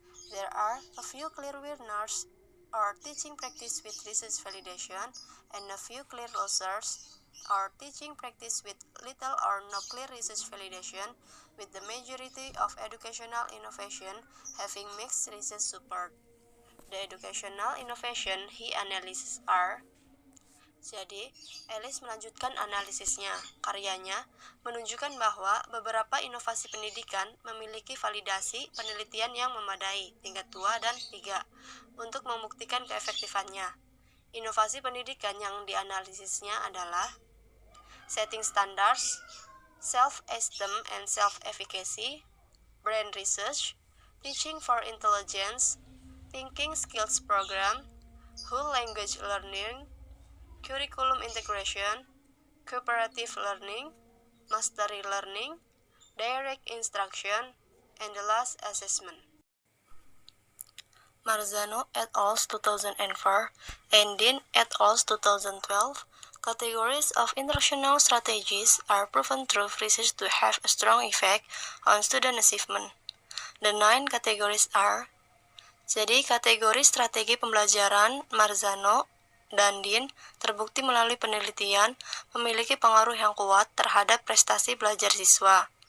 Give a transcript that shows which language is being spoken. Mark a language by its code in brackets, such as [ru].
[en] There are a few clear winners or teaching practice with research validation and a few clear losers or teaching practice with little or no clear research validation, with the majority of educational innovation having mixed research support. The educational innovation he analyzes are [id] Jadi, Ellis melanjutkan analisisnya. Karyanya menunjukkan bahwa beberapa inovasi pendidikan memiliki validasi penelitian yang memadai, tingkat 2 dan 3, untuk membuktikan keefektifannya. Inovasi pendidikan yang dianalisisnya adalah [en] setting standards, self-esteem and self-efficacy, brain research, teaching for intelligence, thinking skills program, whole language learning, curriculum integration, cooperative learning, mastery learning, direct instruction, and the last assessment. Marzano et al. 2004 and Dean et al. 2012, categories of instructional strategies are proven through research to have a strong effect on student achievement. The 9 categories are: [id] jadi kategori strategi pembelajaran Marzano dan Dean terbukti melalui penelitian memiliki pengaruh yang kuat terhadap prestasi belajar siswa.